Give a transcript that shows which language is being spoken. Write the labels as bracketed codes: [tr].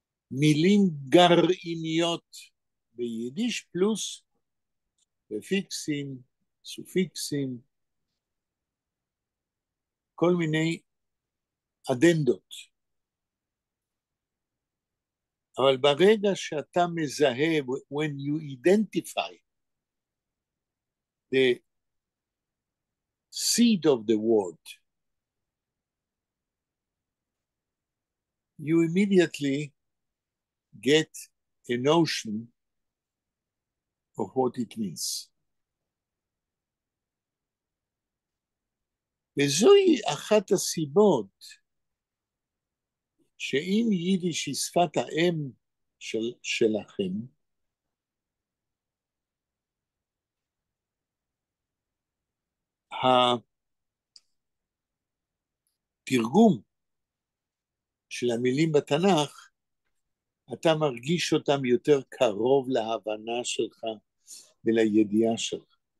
[he] ממילים גרעיניות ביידיש, פלוס פרפיקסים, סופיקסים, כל מיני אדנדות. אבל ברגע שאתה מזהה, [en] when you identify the seed of the word, you immediately get a notion of what it means. [he] וזוהי אחת הסיבות שאם יידיש היא שפת האם שלכם, התרגום של המילים בתנ"ך, אתה מרגיש אותם יותר קרוב להבנה שלך ולידיעה שלך.